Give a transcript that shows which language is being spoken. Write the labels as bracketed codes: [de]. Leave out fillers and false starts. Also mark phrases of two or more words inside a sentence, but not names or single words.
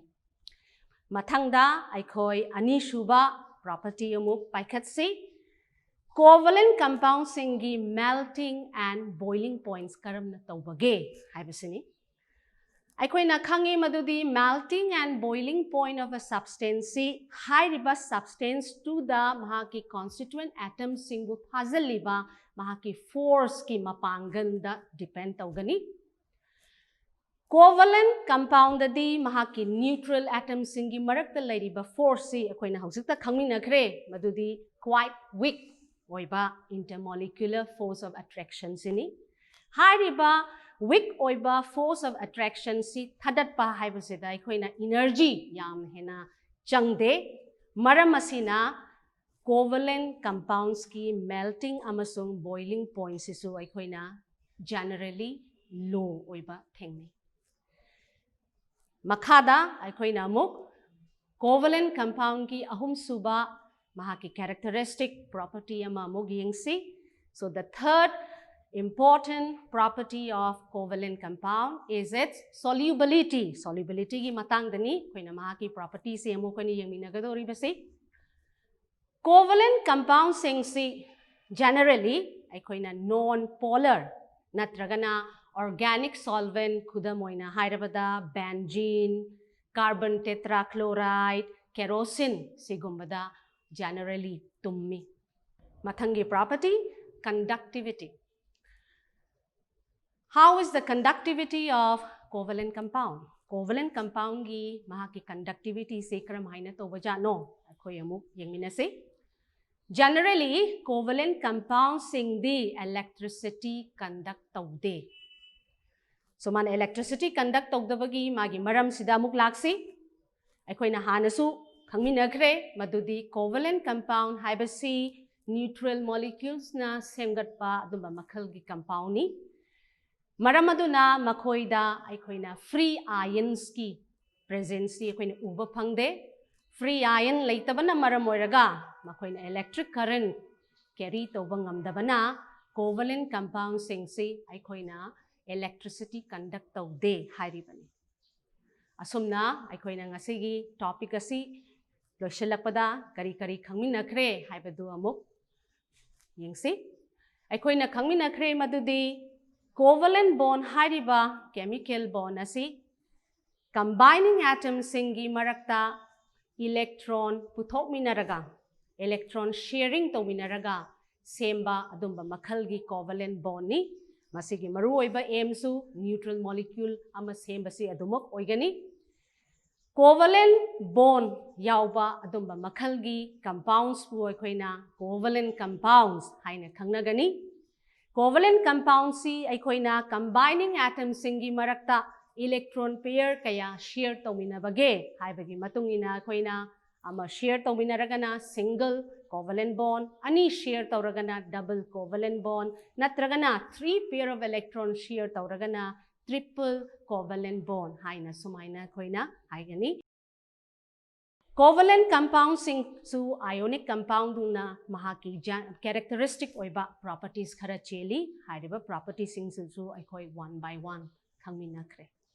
[mni] mathangda aikoi anishuba property amuk paikhatsi [en] covalent compounds [mni] singi [en] melting and boiling points [mni] karamna tawbage haibasini aikoina khangi madudi [en] melting and boiling point of a substance [mni] si hairiba substance to the mahaki [en] constituent atoms [mni] singu phazaliba mahaki force ki mapangan da depend tawgani [en] covalent compound [mni] di mahaki [en] neutral atoms [mni] singi marakta lairiba force si akoina hausikta khangminakre madudi [en] quite weak [mni] oiba [en] intermolecular force of attraction [mni] sini hairiba weak oiba [en] force of attraction [mni] si thadatpa haibasida akoina energy yam hena changde maram asina [en] covalent compounds [mni] ki melting amasung [en] boiling point [mni] sisu akoina [en] generally low [mni] oiba thengnei makhada aikoina amuk [en] covalent compound [mni] ki ahum suba mahaki [en] characteristic property [mni] ama amuk yengsi [en] so the third important property of covalent compound is its solubility [mni] gi matang dani koina mahaki property se amuk kani yengminagadori [en] base covalent compound [mni] singsi generally aikoina [en] non polar [mni] natragana [en] organic solvent [mni] kudamoina hairabada [en] benzene carbon tetrachloride kerosene [mni] sigumbada generally tummi mathangi [en] property conductivity how is the conductivity of covalent compound [mni] gi mahaki conductivity se karam haina tobaja no akhoi amuk yengminase [en] generally covalent compounds [mni] sing di electricity conduct tawde so man [en] electricity conduct [mni] tawdabagi magi maram sida muk laksi aikoina hanasu khangminakre madudi [en] covalent compound [mni] haibasi [en] neutral molecules [mni] na semgatpa adumba makhal gi compound ni maram aduna makhoida aikoina [en] free ions [mni] ki presence si aikoina uba phangde [en] free ion [mni] leitabana maram oiraga makhoina [en] electric current carry [mni] tawba ngamdabana [en] covalent compound [mni] singsi aikoina [en] electricity conduct [mni] tawde hairibani asumna aikoina ngasigi topic asi loisilakpada kari khangminakre haibadu amuk yengsi aikoina khangminakre madudi [en] covalent bond [mni] hariba [en] chemical bond [mni] asi combining atom singi marakta electron puthok minaraga [en] electron sharing [mni] to minaraga semba adumba makhalgi [en] covalent bond [mni] ni masigi maru oiba aim su [en] neutral molecule [mni] ama semba si adumok oigani [en] covalent bond [mni] yauba adumba makhalgi compounds bu oikoina [en] covalent compounds [mni] haina khangnagani [en] covalent compounds [mni] si aikoina combining atom singi marakta [en] electron pair [mni] kaya share tominabage haibagi matungina aikoina ama share tominaragana [en] single covalent bond [mni] ani share tauragana [en] double covalent bond [mni] natragana [en] 3 pair of electron share [mni] tauragana [en] triple covalent bond [mni] haina sumaina aikoina haigani [en] covalent compounds [mni] su [en] ionic compound [mni] na mahaki characteristic oiba properties khara cheli hariba properties sing su aikoi [en] one by one [mni] khangminakre